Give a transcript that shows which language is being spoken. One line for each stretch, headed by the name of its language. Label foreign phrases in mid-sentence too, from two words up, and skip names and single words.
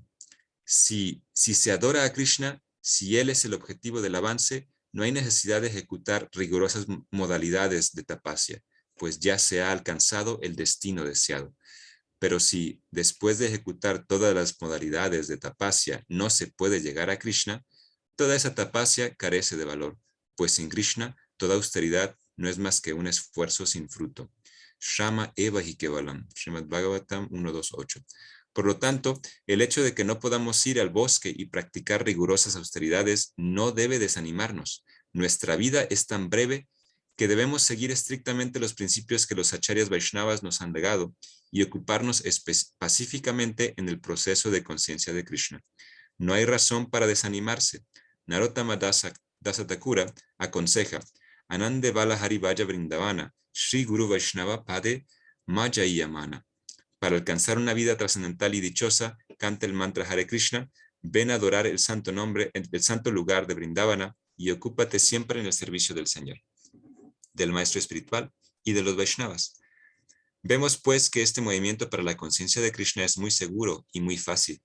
Spanish: Si se adora a Krishna, si él es el objetivo del avance, no hay necesidad de ejecutar rigurosas modalidades de tapasya, pues ya se ha alcanzado el destino deseado. Pero si después de ejecutar todas las modalidades de tapasya no se puede llegar a Krishna, toda esa tapasya carece de valor, pues sin Krishna toda austeridad no es más que un esfuerzo sin fruto.
Sanskrit: Shama eva hi kevalam, Srimad Bhagavatam 1.2.8.
Spanish: Por lo tanto, el hecho de que no podamos ir al bosque y practicar rigurosas austeridades no debe desanimarnos. Nuestra vida es tan breve que debemos seguir estrictamente los principios que los acharyas Vaishnavas nos han legado y ocuparnos pacíficamente en el proceso de conciencia de Krishna. No hay razón para desanimarse. Narottama Dasa Thakura aconseja:
Sanskrit: Anande Vala Hari Vaya Vrindavana, Shri Guru Vaishnava Pade Majayamana.
Spanish: Para alcanzar una vida trascendental y dichosa, canta el mantra Hare Krishna, ven a adorar el santo nombre, el santo lugar de Vrindavana y ocúpate siempre en el servicio del Señor, del Maestro Espiritual y de los Vaishnavas. Vemos pues que este movimiento para la conciencia de Krishna es muy seguro y muy fácil.